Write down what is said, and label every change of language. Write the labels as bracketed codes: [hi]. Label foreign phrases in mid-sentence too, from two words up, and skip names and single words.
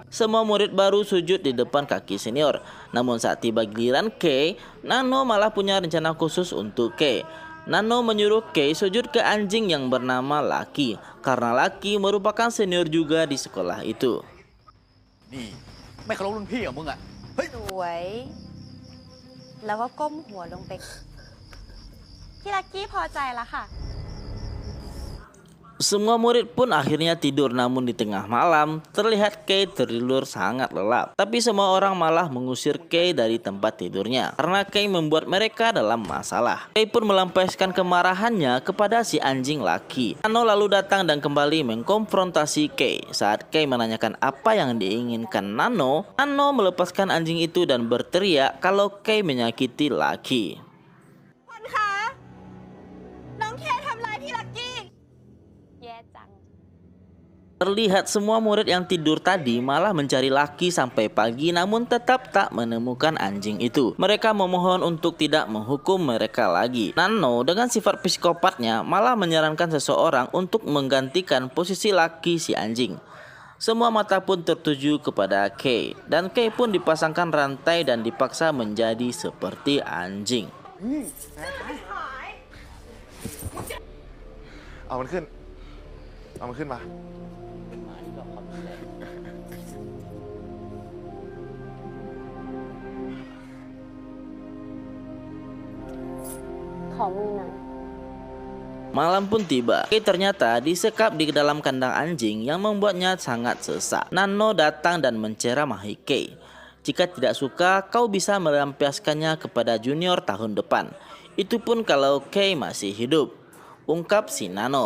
[id] Semua murid baru sujud di depan kaki senior. Namun saat tiba giliran Kay, Nano malah punya rencana khusus untuk Kay. Nano menyuruh Kay sujud ke anjing yang bernama Lucky, karena Lucky merupakan senior juga di sekolah itu. Nih, [th] ไม่เคารพรุ่นพี่เหรอมึงอ่ะ เฮ้ย สวย แล้วก็ก้มหัวลงไป พี่ลักกี้พอใจแล้วค่ะ [id] Semua murid pun akhirnya tidur, namun di tengah malam terlihat Kay tertidur sangat lelap. Tapi semua orang malah mengusir Kay dari tempat tidurnya karena Kay membuat mereka dalam masalah. Kay pun melampiaskan kemarahannya kepada si anjing Lucky. Nano lalu datang dan kembali mengkonfrontasi Kay. Saat Kay menanyakan apa yang diinginkan Nano, Nano melepaskan anjing itu dan berteriak kalau Kay menyakiti Lucky. [th] คนคะ น้องเคทำร้ายพี่ลักกี้ แย่จัง [id] Terlihat semua murid yang tidur tadi malah mencari Lucky sampai pagi namun tetap tak menemukan anjing itu. Mereka memohon untuk tidak menghukum mereka lagi. Nano dengan sifat psikopatnya malah menyarankan seseorang untuk menggantikan posisi Lucky si anjing. Semua mata pun tertuju kepada Kay dan Kay pun dipasangkan rantai dan dipaksa menjadi seperti anjing. [th] เอามันขึ้น เอามันขึ้นมา ของมึงหน่อย [id] Malam pun tiba. Kay ternyata disekap di dalam kandang anjing yang membuatnya sangat sesak. Nano datang dan menceramahi Kay. Jika tidak suka, kau bisa melampiaskannya kepada junior tahun depan. Itu pun kalau Kay masih hidup, ungkap si Nano.